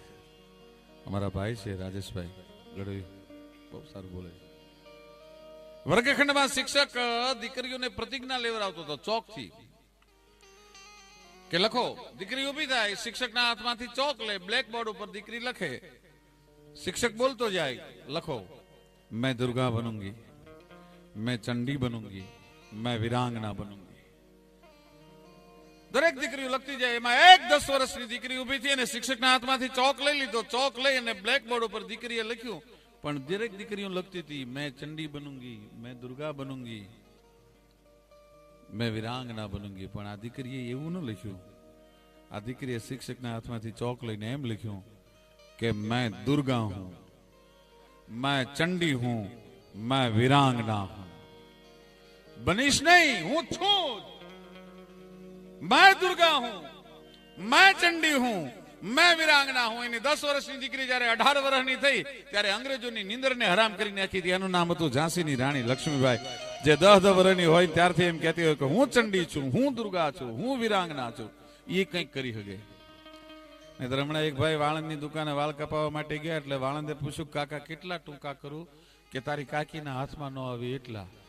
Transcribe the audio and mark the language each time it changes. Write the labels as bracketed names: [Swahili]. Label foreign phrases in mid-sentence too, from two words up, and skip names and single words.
[Gujarati] અમારા ભાઈ છે રાજેશભાઈ ગઢવી, બહુ સારું બોલે છે. વર્ગખંડમાં શિક્ષક દીકરીઓને પ્રતિજ્ઞા લેવડાવતો હતો ચોકથી, કે લખો. દીકરી ઉભી થાય, શિક્ષકના હાથમાંથી ચોક લે, બ્લેકબોર્ડ ઉપર દીકરી લખે. શિક્ષક બોલતો જાય, લખો, [Hindi] मैं दुर्गा बनूंगी, मैं चंडी बनूंगी, मैं वीरांगना बनूंगी. [Gujarati] દરેક દીકરીઓ લખતી જાય. એમાં એક 10 વર્ષની દીકરી ઉભી થઈ અને શિક્ષકના હાથમાંથી ચોક લઈ લીધો. ચોક લઈ અને બ્લેકબોર્ડ ઉપર દીકરીએ લખ્યું, પણ દરેક દીકરીઓ લખતી હતી, [Hindi] मैं चंडी बनूंगी, मैं दुर्गा बनूंगी, मैं वीरांगना बनूंगी. [Gujarati] પણ આ દીકરીએ એવું ન લખ્યું. આ દીકરીએ શિક્ષકના હાથમાંથી ચોક લઈને એમ લખ્યું કે [Hindi] मैं दुर्गा हूं, मैं चंडी हूं, मैं वीरांगना हूं. [Gujarati] બનીશ નહીં, हूं છું. [Hindi] मैं दुर्गा हूं, मैं चंडी हूं, मैं वीरांगना हूं. [Gujarati] એની 10 વર્ષની દીકરી જયારે 18 વર્ષની થઈ ત્યારે અંગ્રેજોની નિંદરને હરામ કરી નાખી હતી. એનું નામ હતું ઝાંસીની રાણી લક્ષ્મીબાઈ, જે 10 વર્ષની હોય ત્યારથી એમ કહેતી હોય કે હું ચંડી છું, હું દુર્ગા છું, હું વીરાંગના છું. એ કંઈક કરી શકે. નહીતર હમણાં એક ભાઈ વાળંદની દુકાને વાળ કપાવવા માટે ગયા, એટલે વાળંદે પૂછ્યું, કાકા કેટલા ટૂંકા કરું કે તારી કાકીના હાથમાં ન આવે એટલા.